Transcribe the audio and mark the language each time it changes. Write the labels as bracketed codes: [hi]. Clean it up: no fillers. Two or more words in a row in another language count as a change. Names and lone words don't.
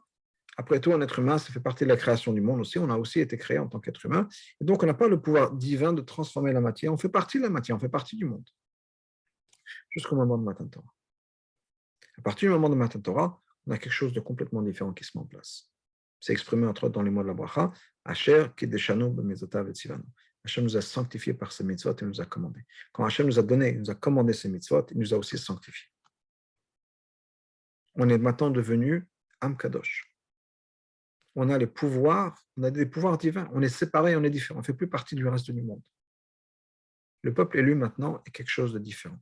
[fr] Après tout, un être humain, ça fait partie de la création du monde aussi. On a aussi été créé en tant qu'être humain. Et donc, on n'a pas le pouvoir divin de transformer la matière. On fait partie de la matière, on fait partie du monde. Jusqu'au moment de [he] מתן תורה. [fr] À partir du moment de [he] מתן תורה, [fr] on a quelque chose de complètement différent qui se met en place. C'est exprimé entre autres dans les mots de la bracha, [he] אשר קדשנו במצוותיו וצונו. [fr] Hachem nous a sanctifiés par ses mitzvot et nous a commandés. Quand Hachem nous a donné, il nous a commandé ses mitzvot, il nous a aussi sanctifiés. On est maintenant devenu [he] עם קדוש. [fr] On a les pouvoirs, on a des pouvoirs divins. On est séparés, on est différents. On ne fait plus partie du reste du monde. Le peuple élu maintenant est quelque chose de différent.